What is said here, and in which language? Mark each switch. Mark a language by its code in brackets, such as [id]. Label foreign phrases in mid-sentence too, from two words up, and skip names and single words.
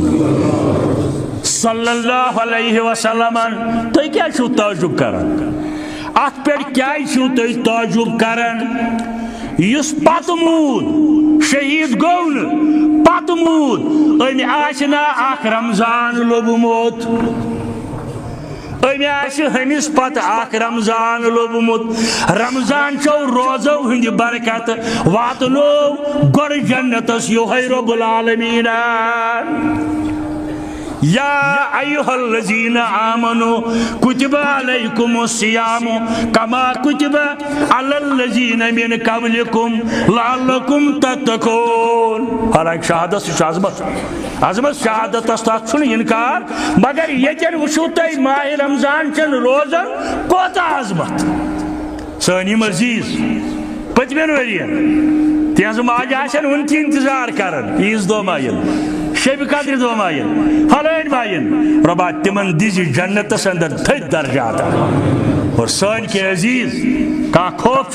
[ar] صلی اللہ علیہ وسلم [ks] تُہۍ کیٛازِ چھِو تعجب کران ات پٮ۪ٹھ کیٛازِ چھِو تُہۍ تعجب کران یُس پتہٕ موٗد شہید گوٚو نہٕ پتہٕ موٗد أمۍ آسہِ نا اکھ رمضان لوٚبمُت أمۍ آسہِ ہُمِس پتہٕ اکھ رمضان لوٚبمُت رمضان چھو روزو ہٕنٛدِ برکت واتنو گۄڈٕ جنتس یِہوٚے [ar] رۄب العالمیٖن یا ایہا الذین آمنوا کتب علیکم الصیام کما کتب علی الذین من قبلکم لعلکم تتقون [ks] حالانکہ شہادت سے عظمت شہادت تک چھُنہٕ انکار مگر ییٚتٮ۪ن وٕچھِو تُہۍ ماہ رمضان چن روزن کوتاہ عظمت سٲنۍ یِم عزیز پٔتمٮ۪ن ؤرین تِہنٛز ماجہِ آسن وُنہِ تہِ انتظار کران عیٖذ دۄہ ما یِن شب قدر دۄہ ما یِن پھلٲنۍ ما یِن رۄبا تِمن دِزِ جنتس اندر تھٔدۍ درجات اور سٲنۍ کینٛہہ عزیز کانٛہہ خوف